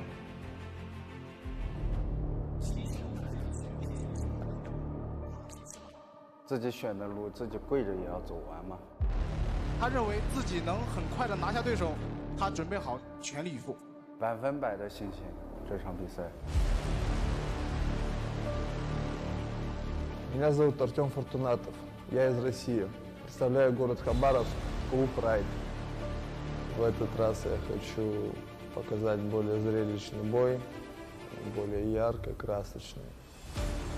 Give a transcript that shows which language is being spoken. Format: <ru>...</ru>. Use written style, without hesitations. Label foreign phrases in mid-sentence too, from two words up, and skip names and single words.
<zh>自己选的路，自己跪着也要走完嘛。他认为自己能很快的拿下对手，他准备好全力以赴，100%的信心这场比赛。</zh> <ru>Меня зовут Артем Фортунатов. Я из России. Представляю город Хабаровск, клуб «Райд». В этот раз я хочу показать более зрелищный бой, более ярко, красочный.</ru>